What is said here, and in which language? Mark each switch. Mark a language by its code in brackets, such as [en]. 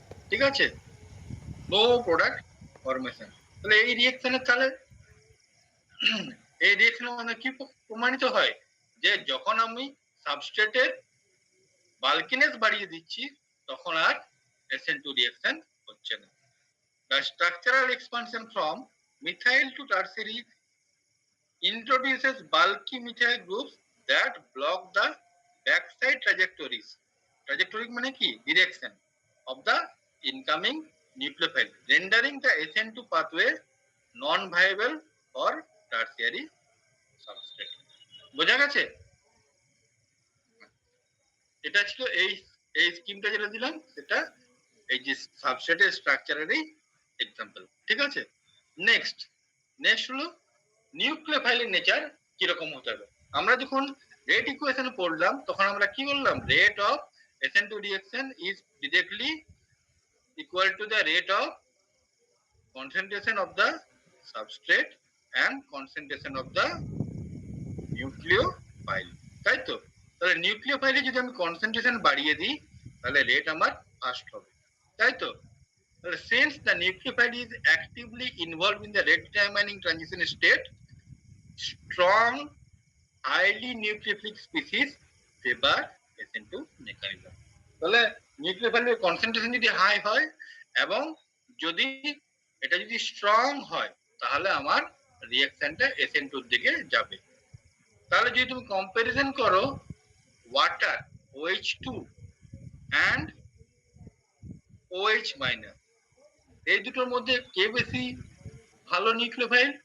[bn] ঠিক আছে, no product formation. তাহলে এই রিঅ্যাকশনের তাহলে এই রিঅ্যাকশনের মানে কি প্রমাণিত হয়? যে যখন আমি সাবস্ট্রেটের বাল্কিনেস বাড়িয়ে দিচ্ছি তখন আর SN2 রিঅ্যাকশন হচ্ছে না। [en] The structural expansion from methyl to tertiary introduces bulky methyl groups that block the backside trajectories. [bn] Trajectory মানে কি? [en] Direction of the incoming nucleophile, rendering the SN2 pathway non-viable for tertiary substrate. [bn] বোঝা গেছে? এটা ছিল এই স্কিমটা যেটা দিলাম, সেটা এই যে সাবস্ট্রেটের স্ট্রাকচারেরই এক্সাম্পল। ঠিক আছে, নেক্সট হলো নিউক্লিওফাইলের নেচার কিরকম হতে হবে। [en] আমরা যখন rate equation পড়লাম তখন আমরা কি বললাম? Rate of SN2 reaction is directly equal to the rate of concentration of the substrate and concentration of the nucleophile. [bn] তাই তো? তাহলে নিউক্লিওফাইলে যদি আমি কনসেন্ট্রেশন বাড়িয়ে দিই তাহলে রেট আমার ফাস্ট হবে। তাই তো? [en] Since the nucleophile is actively involved in the rate determining transition state, strong highly nucleophilic species favor SN2 mechanism. [bn] তাহলে নিউক্লিওফাইলের কনসেন্ট্রেশন যদি হাই হয় এবং যদি এটা যদি স্ট্রং হয় তাহলে আমার রিঅ্যাকশনটা SN2 এর দিকে যাবে। তাহলে যদি তুমি কম্পারিজন করো water OH2 and OH minus, এই দুটোর মধ্যে কে বেশি ভালো নিউক্লিওফাইল?